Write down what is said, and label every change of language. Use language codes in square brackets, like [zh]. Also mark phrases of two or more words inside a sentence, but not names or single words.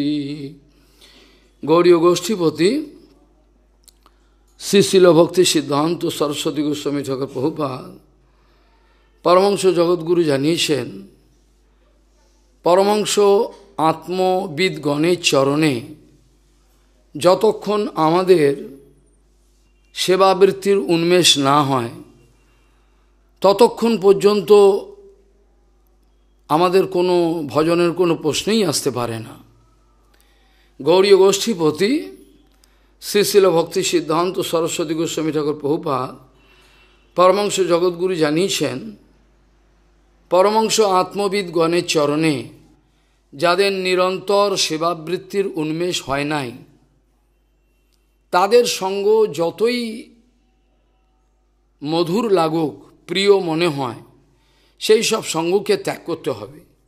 [bn] গৌড়ীয় গোষ্ঠীপতি শ্রী শিল ভক্তি সিদ্ধান্ত সরস্বতী গোস্বামী ঠাকুর প্রভুপাদ পরমহংস জগদ্গুরু জানিয়েছেন পরমহংস আত্মবিদগণের চরণে যতক্ষণ আমাদের সেবাবৃত্তির উন্মেষ না হয় ততক্ষণ পর্যন্ত আমাদের কোনো ভজনের কোনো প্রশ্নই আসতে পারে না। গৌড়ীয় গোষ্ঠীপতি শ্রী শিল ভক্তি সিদ্ধান্ত সরস্বতী গোস্বামী ঠাকুর প্রভুপাদ পরমহংস জগদ্গুরু জানিয়েছেন পরমহংস আত্মবিদগণের চরণে যাদের নিরন্তর সেবাবৃত্তির উন্মেষ হয় নাই তাদের সঙ্গ যতই মধুর লাগুক প্রিয় মনে হয় সেই সব সঙ্গকে ত্যাগ করতে হবে।